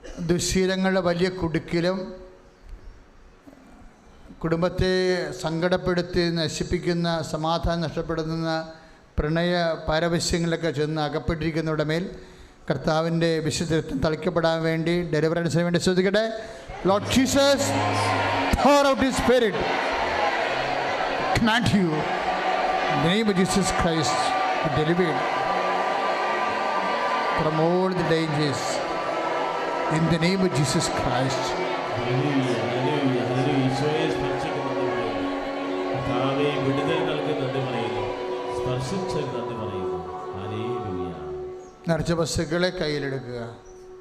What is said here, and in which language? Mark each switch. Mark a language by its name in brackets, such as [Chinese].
[Malayalam] ദുശ്ശീലങ്ങളുടെ വലിയ കുടുക്കിലും കുടുംബത്തെ സങ്കടപ്പെടുത്തി നശിപ്പിക്കുന്ന, സമാധാനം നഷ്ടപ്പെടുന്ന പ്രണയ പാരവശ്യങ്ങളിലൊക്കെ ചെന്ന് അകപ്പെട്ടിരിക്കുന്നവരുടെ മേൽ കർത്താവിൻ്റെ വിശുദ്ധത്വം തളിക്കപ്പെടാൻ വേണ്ടി, ഡെലിവറൻസിന് വേണ്ടി ശ്രദ്ധിക്കട്ടെ. [English] Lord Jesus, pour out His Spirit. Command you in the name of Jesus Christ to deliver from all the dangers in the name of Jesus Christ. [Malayalam] Hallelujah, hallelujah, hallelujah. ഈശോയെ സ്പർശിക്കുന്നതിന് കർത്താവേ വിടുതൽ നൽകി നന്ദി പറയുന്നു. സ്പർശിച്ച് നന്ദി പറയുന്നു. ഹല്ലേലൂയ. നിറച്ച വസ്തുക്കളെ കയ്യിലെടുക്കുക.